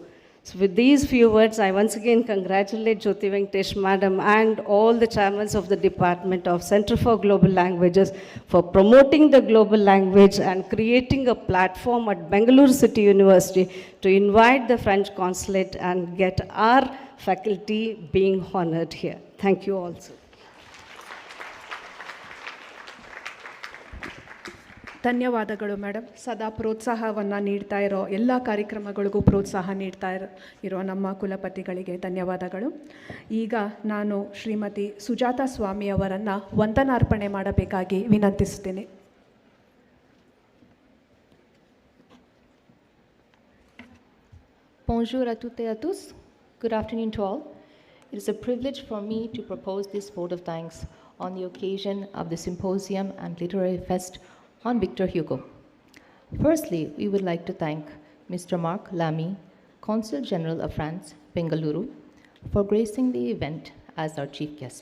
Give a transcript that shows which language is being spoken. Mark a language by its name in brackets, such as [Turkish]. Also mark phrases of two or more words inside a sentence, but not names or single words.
[English] So with these few words, I once again congratulate JyothiVenkatesh madam and all the chairmen of the Department of Center for Global Languages for promoting the global language and creating a platform at Bengaluru City University to invite the French consulate and get our faculty being honored here. Thank you also. [Kannada] ಧನ್ಯವಾದಗಳು ಮೇಡಮ್. ಸದಾ ಪ್ರೋತ್ಸಾಹವನ್ನು ನೀಡ್ತಾ ಇರೋ ಎಲ್ಲ ಕಾರ್ಯಕ್ರಮಗಳಿಗೂ ಪ್ರೋತ್ಸಾಹ ನೀಡ್ತಾ ಇರೋ ನಮ್ಮ ಕುಲಪತಿಗಳಿಗೆ ಧನ್ಯವಾದಗಳು. ಈಗ ನಾನು ಶ್ರೀಮತಿ ಸುಜಾತಾ ಸ್ವಾಮಿ ಅವರನ್ನು ವಂದನಾರ್ಪಣೆ ಮಾಡಬೇಕಾಗಿ ವಿನಂತಿಸ್ತೀನಿ. [French] Bonjour à toutes et à tous. [English] Good afternoon to all. It is a privilege for me to propose this vote of thanks on the occasion of the Symposium and Literary Fest on Victor Hugo. Firstly, we would like to thank Mr. Marc Lamy, Consul General of France, Bengaluru, for gracing the event as our chief guest.